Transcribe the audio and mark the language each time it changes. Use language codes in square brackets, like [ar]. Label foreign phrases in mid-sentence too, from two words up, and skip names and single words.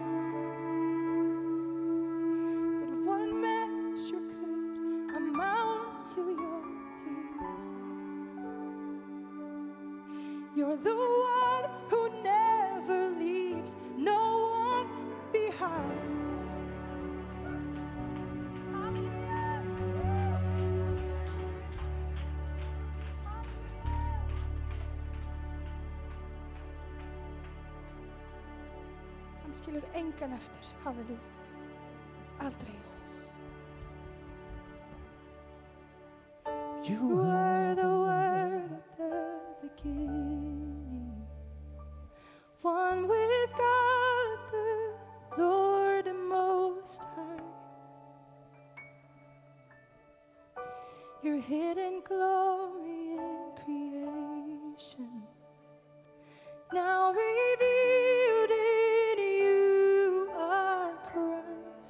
[en] But one measure could amount to your tears. You're the one who never leaves no one behind. Hallelujah. [is] Hann skilur engan eftir. Halleluja. Aldrei. [en] You were the word at the beginning, one with God the Lord and Most High. Your hidden glory in creation, now revealed in you are Christ.